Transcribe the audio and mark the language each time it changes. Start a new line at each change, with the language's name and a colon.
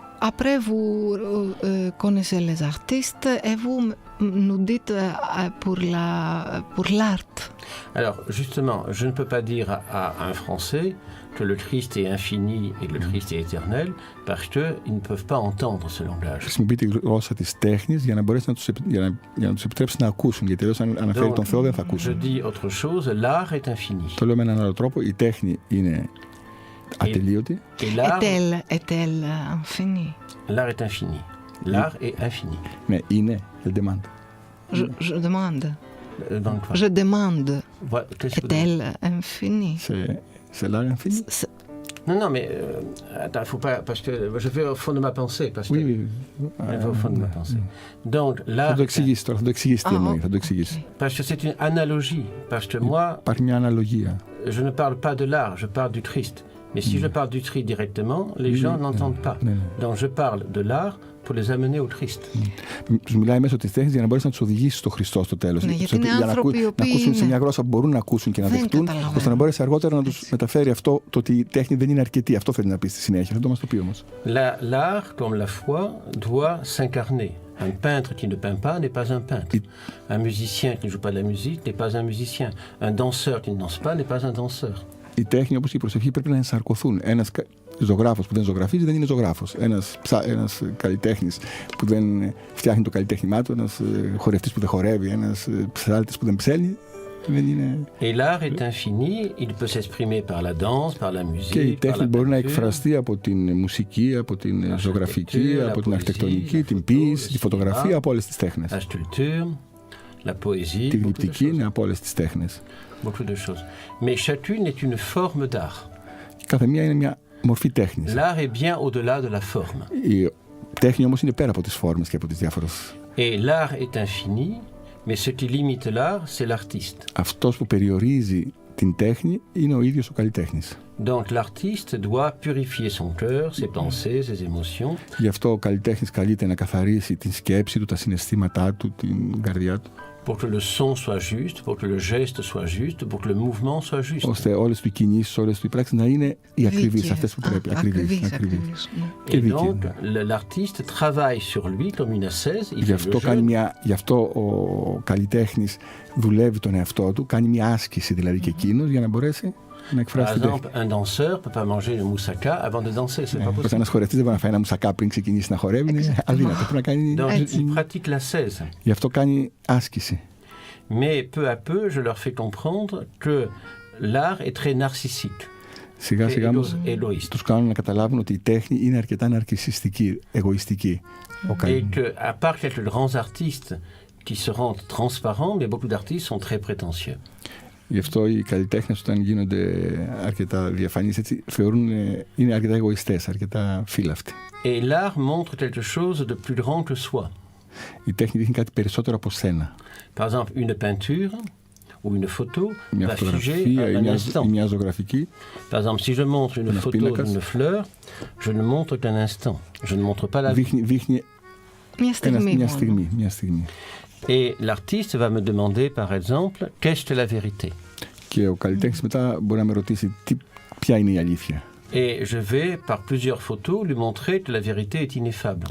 French: Après vous connaissez les artistes et vous nous dites pour l'art. Alors, justement, je ne peux pas dire à un Français que le Christ est infini et que le Christ est éternel, parce qu'ils ne peuvent pas entendre ce langage.
Greek: Χρησιμοποιεί τη γλώσσα της τέχνης για να μπορέσει να τους επιτρέψει να ακούσουν, γιατί αλλιώς αν αναφέρει τον Θεό δεν θα ακούσουν.
French: Je dis autre chose, l'art est infini.
Greek: Το λέω με έναν άλλο τρόπο, η τέχνη είναι ατελείωτη.
French: Est-elle infinie? L'art est infini. L'art est infini.
Greek: Ναι, είναι,
French: elle demande. Je demande. Donc, voilà. Je demande. Voilà, Est-elle infinie? C'est l'art infini? Non, mais attends, faut pas, parce que je vais au fond de ma pensée, parce que elle va au fond de ma pensée. Donc là,
Greek: θα το εξηγήσει τώρα, θα το εξηγήσει τι εννοεί, θα το εξηγήσει.
French: Parce que c'est une analogie, parce que moi,
Greek: υπάρχει μια αναλογία.
French: Je ne parle pas de l'art, je parle du Christ. Mais si je parle du Christ directement, les gens n'entendent pas. Donc je parle de l'art pour les amener au Christ.
Greek: Τους μιλάει μέσω της τέχνης για να μπορέσει να τους οδηγήσει στο Χριστό στο τέλος. Ναι, γιατί είναι άνθρωποι να ακούσουν σε μια γλώσσα που μπορούν να ακούσουν και να δεχτούν, ώστε να μπορέσει αργότερα να τους μεταφέρει αυτό το ότι η τέχνη δεν είναι αρκετή. Αυτό θέλει να πει στη συνέχεια. Θα το μας το πει όμως.
French: L'art, comme la foi, doit s'incarner. Un peintre qui ne peint pas n'est pas un peintre. Un musicien qui ne joue pas de la musique n'est pas un musicien. Un danseur qui ne danse pas n'est pas un danseur.
Greek: Η τέχνη, όπως η προσευχή, πρέπει να ενσαρκωθούν. Ένας ζωγράφος που δεν ζωγραφίζει δεν είναι ζωγράφος. Ένας καλλιτέχνης που δεν φτιάχνει το καλλιτέχνημά του, ένας χορευτής που δεν χορεύει, ένας ψάλτης που δεν ψέλνει, δεν είναι.
French: Et l'art est infini, il peut s'exprimer par la danse, par la musique.
Greek: Και η τέχνη μπορεί να εκφραστεί από την μουσική, από την ζωγραφική, από την αρχιτεκτονική, την ποίηση, τη φωτογραφία, από όλες τις τέχνες.
French: La sculpture, la poésie,
Greek: τη γλυπτική, είναι από όλες τις τέχνες.
French: Beaucoup de choses. Mais chacune est une forme d'art.
Greek: Κάθε μία είναι μια μορφή τέχνης.
French: L'art est bien au-delà de la forme.
Greek: Η τέχνη όμως είναι πέρα από τις φόρμες και από τις διάφορες.
French: Et l'art est infini, mais ce qui limite l'art, c'est l'artiste.
Greek: Αυτός που περιορίζει την τέχνη είναι ο ίδιος ο καλλιτέχνης.
French: Donc l'artiste doit purifier son cœur, ses pensées, ses émotions.
Greek: Γι' αυτό ο καλλιτέχνης καλείται να καθαρίσει την σκέψη του, τα συναισθήματά του, την καρδιά του.
French: Pour que le son soit juste, pour que le geste soit juste, pour que le mouvement soit juste.
Greek: Ώστε όλες οι κινήσεις, όλες οι πράξεις να είναι οι ακριβείς, αυτές που πρέπει. Ακριβείς.
French: Et donc l'artiste travaille sur lui comme une ascèse.
Greek: Γι' αυτό ο καλλιτέχνης δουλεύει τον εαυτό του, κάνει μια άσκηση δηλαδή και εκείνος για να μπορέσει να εκφράσει την τέχνη.
French: Un danseur peut pas manger le moussaka avant de danser, c'est pas possible.
Greek: Ένας χορευτής δεν μπορεί να φάει ένα μουσακά πριν ξεκινήσει να χορεύει, είναι αδύνατο. Πρέπει να κάνει.
French: Donc il pratique l'ascèse.
Greek: Γι' αυτό κάνει άσκηση.
French: Mais peu à peu, je leur fais comprendre que l'art est très narcissique.
Greek: Σιγά σιγά τους κάνουν να καταλάβουν ότι η τέχνη είναι αρκετά ναρκισσιστική, εγωιστική.
French: Et que, à part quelques grands artistes qui se rendent transparents, mais beaucoup d'artistes sont très prétentieux.
Greek: Γι' αυτό οι καλλιτέχνες όταν γίνονται αρκετά διαφανείς έτσι θεωρούν είναι αρκετά εγωιστές, αρκετά φύλαυτοι.
French: Et l'art montre quelque chose de plus grand que soi.
Greek: Η τέχνη δείχνει κάτι περισσότερο από σένα.
French: Par exemple, une peinture ou une photo
Greek: μια
French: va figer un instant.
Greek: Μια ζωγραφική.
French: Par exemple, si je montre une photo d'une fleur, je ne montre qu'un instant. Je ne montre pas la vie.
Greek: Δείχνει μια στιγμή.
French: Et l'artiste va me demander, par exemple, qu'est-ce que la vérité?
Greek: Και ο καλλιτέχνης μετά μπορεί να με ρωτήσει ποια είναι η αλήθεια.
French: Et je vais, par plusieurs photos, lui montrer que la vérité est ineffable.